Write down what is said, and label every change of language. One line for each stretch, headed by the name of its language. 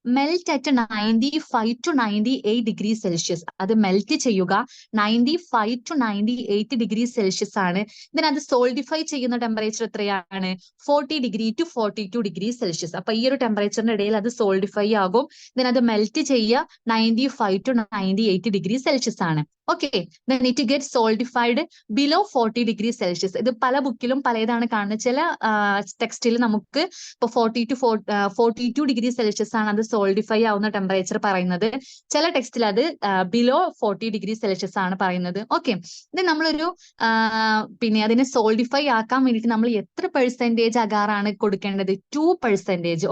English: melt at 95 to 98 degree Celsius,
Malayalam: അത് melt ചെയ്യുക 95 to 98 degree Celsius ആണ്. then അത് സോൾഡിഫൈ ചെയ്യുന്ന ടെമ്പറേച്ചർ എത്രയാണ്? 40 ഡിഗ്രി to 42 ഡിഗ്രി സെൽഷ്യസ്. അപ്പൊ ഈ ഒരു ടെമ്പറേച്ചറിന്റെ ഇടയിൽ അത് സോൾഡിഫൈ ആകും. then അത് മെൽറ്റ് ചെയ്യുക 95 to 98 ഡിഗ്രി സെൽഷ്യസ് ആണ്.
English: Okay, then it gets solidified below 40 degree Celsius.
Malayalam: ഇത് പല ബുക്കിലും പലതാണ് കാണുന്നത്. ചില ടെക്സ്റ്റിൽ നമുക്ക് ഇപ്പൊ 42 ഡിഗ്രി സെൽഷ്യസ് ആണ് അത് സോൾഡിഫൈ ആവുന്ന ടെമ്പറേച്ചർ പറയുന്നത്. ചില ടെക്സ്റ്റിൽ അത് ബിലോ 40 ഡിഗ്രി സെൽഷ്യസ് ആണ് പറയുന്നത്. ഓക്കെ, ഇത് നമ്മളൊരു പിന്നെ അതിനെ സോൾഡിഫൈ ആക്കാൻ വേണ്ടിയിട്ട് നമ്മൾ എത്ര പെർസെന്റേജ് അഗാറാണ് കൊടുക്കേണ്ടത്? 2%.